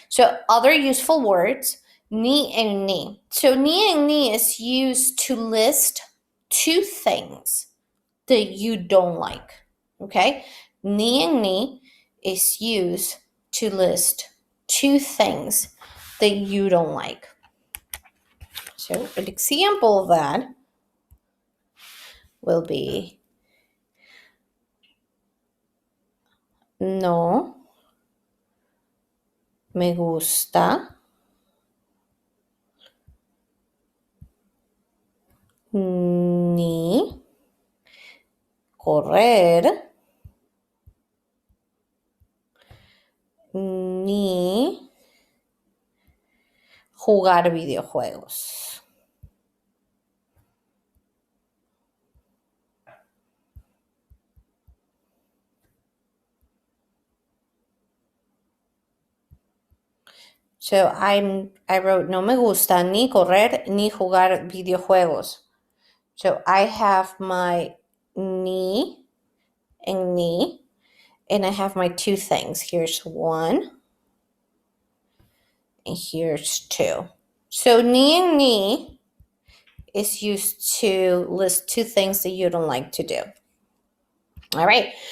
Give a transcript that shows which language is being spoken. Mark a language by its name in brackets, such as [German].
[English] So other useful words, ni and ni. So ni and ni is used to list two things that you don't like. Okay? Ni and ni is used to list two things that you don't like. So an example of that will be [Spanish] no me gusta ni correr ni jugar videojuegos. [English] So I wrote [Spanish] no me gusta ni correr ni jugar videojuegos. [English] So I have my ni and ni, and I have my two things. Here's one, and here's two. So ni and ni is used to list two things that you don't like to do. All right.